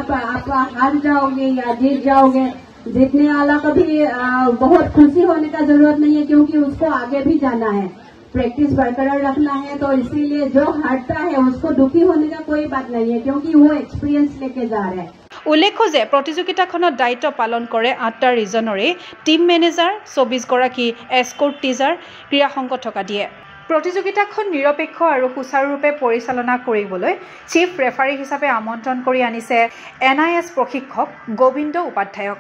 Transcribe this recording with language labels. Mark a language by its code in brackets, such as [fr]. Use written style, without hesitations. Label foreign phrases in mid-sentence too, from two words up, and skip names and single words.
[hi] जब आप हार जाओगे या जीत जाओगे जीतने वाला को भी बहुत खुशी होने का जरूरत नहीं है, क्योंकि उसको आगे भी जाना है, प्रैक्टिस बरकरार रखना है। तो इसीलिए जो हारता है उसको दुखी होने का कोई बात नहीं है, क्योंकि वो एक्सपीरियंस लेके जा रहे हैं। [as] उल्लेख्य যে প্ৰতিযোগিতাখনত দায়িত্ব পালন কৰে 8টা ৰিজনৰে [en] team manager [as] 24 গৰাকী [en] escort teacher [as] ক্ৰীড়া সংগঠক দিয়ে। প্ৰতিযোগিতাখন নিৰপেক্ষ আৰু সুচাৰুৰূপে পৰিচালনা কৰিবলৈ [en] chief referee [as] হিচাপে আমন্ত্ৰণ কৰি আনিছে NIS প্ৰশিক্ষক গোবিন্দ উপাধ্যায়ক।